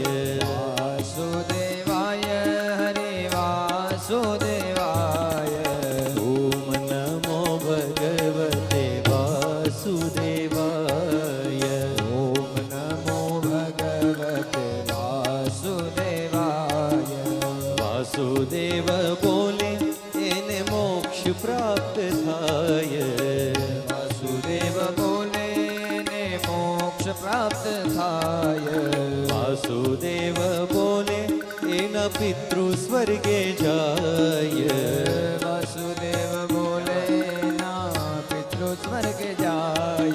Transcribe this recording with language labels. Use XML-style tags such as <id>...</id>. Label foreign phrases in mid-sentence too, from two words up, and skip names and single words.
<sa>वासुदेवाय हरे वासुदेवाय ॐ नमो भगवते वासुदेवाय ॐ नमो भगवते वासुदेवाय</sa> <gu>વાસુદેવ બોલે એને મોક્ષ પ્રાપ્ત થાય વાસુદેવ બોલે ને મોક્ષ પ્રાપ્ત થાય વાસુદેવ બોલે એના પિતૃ સ્વર્ગે જાય વાસુદેવ બોલે ના પિતૃ સ્વર્ગ જાય</gu>